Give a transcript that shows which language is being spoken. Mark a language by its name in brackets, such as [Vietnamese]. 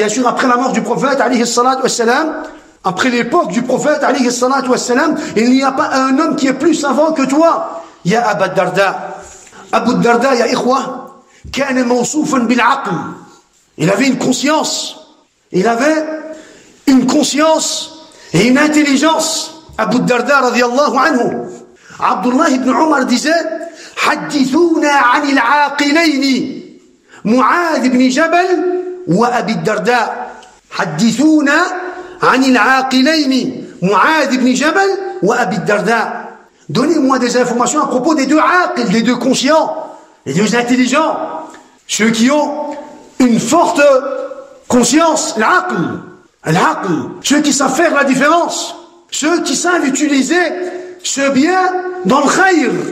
[French] Bien sûr, après la mort du prophète, alayhi salatu wassalam, après l'époque du prophète, alayhi salatu wassalam, il n'y a pas un homme qui est plus savant que toi. [Arabic] Ya Aba Darda. Abu Darda, ya ikhwa, kana mawsoufan bil aql. [French] Il avait une conscience. Il avait une conscience et une intelligence. Abu Darda, radiyallahu anhu. [Arabic] Abdullah ibn Umar disait, حدثونا عن العاقلين معاذ بن جبل وأبي الدرداء. حدثونا عن العاقلين معاذ بن جبل وأبي الدرداء. [French] Donnez-moi des informations à propos des deux aqil, des deux conscients, les deux intelligents, ceux qui ont une forte conscience, l'aql, ceux qui savent faire la différence, ceux qui savent utiliser ce bien dans le khayr.